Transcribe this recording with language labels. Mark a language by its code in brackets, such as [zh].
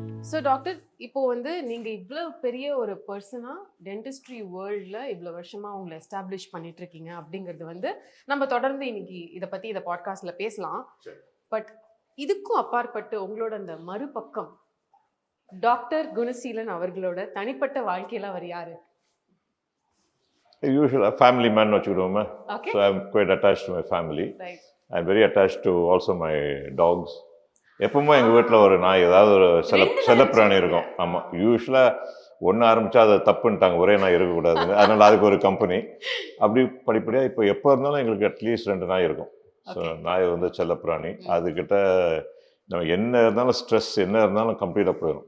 [ta] So doctor, இப்போ நீங்கள் இவ்வளோ பெரிய ஒரு பர்சனாக டென்டிஸ்ட்ரி வேர்ல்டில் இவ்வளோ வருஷமாக உங்களை எஸ்டாப்ளிஷ் பண்ணிட்டு இருக்கீங்க அப்படிங்கிறது நம்ம தொடர்ந்து இன்னைக்கு இதை பற்றி இதை பாட்காஸ்ட்டில் பேசலாம். பட் இதுக்கும் அப்பாற்பட்டு உங்களோட அந்த மறுபக்கம் டாக்டர் குணசீலன் அவர்களோட தனிப்பட்ட வாழ்க்கையில் அவர் யாரு? [en] Usually family man [ta] வச்சுக்கிடுவோமே. [en] So I'm quite attached to my family. Right. I'm very attached to also my dogs. [ta] எப்பவுமே எங்கள் வீட்டில் ஒரு நாய், ஏதாவது ஒரு செல்லப்பிராணி இருக்கும். ஆமாம், யூஸ்வலாக ஒன்று ஆரம்பித்தா அதை தப்புன்ட்டாங்க, ஒரே நாய் இருக்கக்கூடாதுங்க. அதனால் அதுக்கு ஒரு கம்பெனி. அப்படி படிப்படியாக இப்போ எப்போ இருந்தாலும் எங்களுக்கு அட்லீஸ்ட் 2 நாய் இருக்கும். ஸோ நாய் செல்லப்பிராணி. அதுக்கிட்ட நம்ம என்ன இருந்தாலும் ஸ்ட்ரெஸ் என்ன இருந்தாலும் கம்ப்ளீட்டாக போயிடும்.